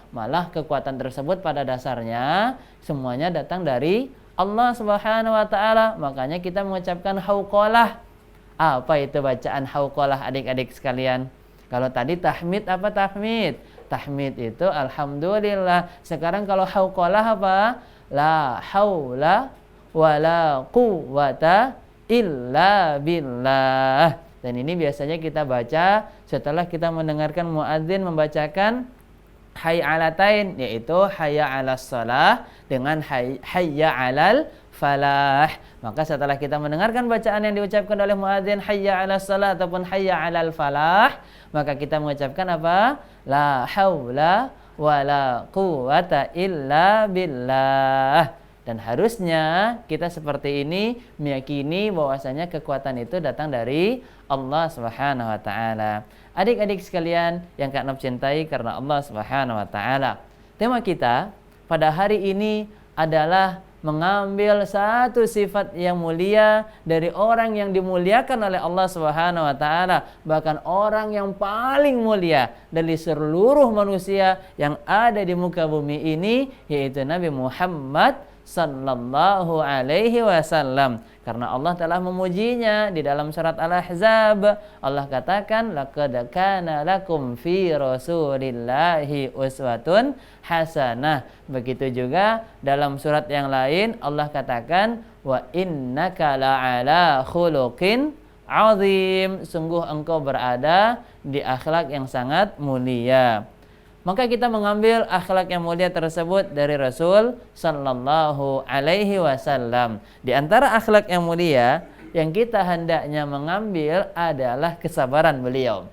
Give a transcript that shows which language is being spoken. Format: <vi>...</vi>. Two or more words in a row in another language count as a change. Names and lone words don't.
<id>Malah kekuatan tersebut pada dasarnya semuanya datang dari Allah</id> <ar>سبحانه وتعالى.</ar> <id>Makanya kita mengucapkan hauqalah. Apa itu bacaan hauqalah adik-adik sekalian? Kalau tadi tahmid, apa tahmid? Tahmid itu alhamdulillah. Sekarang kalau hauqalah apa?</id> <ar>لا حول ولا قوة إلا بالله.</ar> <id>Dan ini biasanya kita baca setelah kita mendengarkan muadzin membacakan</id> <ar>حي على الصلاتين,</ar> <id>yaitu</id> <ar>حي على الصلاة</ar> <id>dengan</id> <ar>حي على الفلاح.</ar> <id>Maka setelah kita mendengarkan bacaan yang diucapkan oleh muadzin</id> <ar>حي على الصلاة</ar> <id>ataupun</id> <ar>حي على الفلاح,</ar> <id>maka kita mengucapkan apa?</id> <ar>لا حول ولا قوة إلا بالله.</ar> <id>Dan harusnya kita seperti ini meyakini bahwasanya kekuatan itu datang dari Allah</id> <ar>سبحانه وتعالى.</ar> <id>Adik-adik sekalian yang Kak Nop cintai karena Allah</id> <ar>سبحانه وتعالى.</ar> <id>Tema kita pada hari ini adalah mengambil satu sifat yang mulia dari orang yang dimuliakan oleh Allah</id> <ar>سبحانه وتعالى,</ar> <id>bahkan orang yang paling mulia dari seluruh manusia yang ada di muka bumi ini, yaitu Nabi Muhammad</id> <ar>صلى الله عليه وسلم.</ar> <id>Karena Allah telah memujinya di dalam surat Al-Ahzab. Allah katakan,</id> <ar>لقد كان لكم في رسول الله أسوة حسنة.</ar> <id>Begitu juga dalam surat yang lain Allah katakan,</id> <ar>وإنك لعلى خلق عظيم.</ar> <id>Sungguh engkau berada di akhlak yang sangat mulia. Maka kita mengambil akhlak yang mulia tersebut dari Rasul</id> <ar>صلى الله عليه وسلم.</ar> <id>Di antara akhlak yang mulia yang kita hendaknya mengambil adalah kesabaran beliau.</id>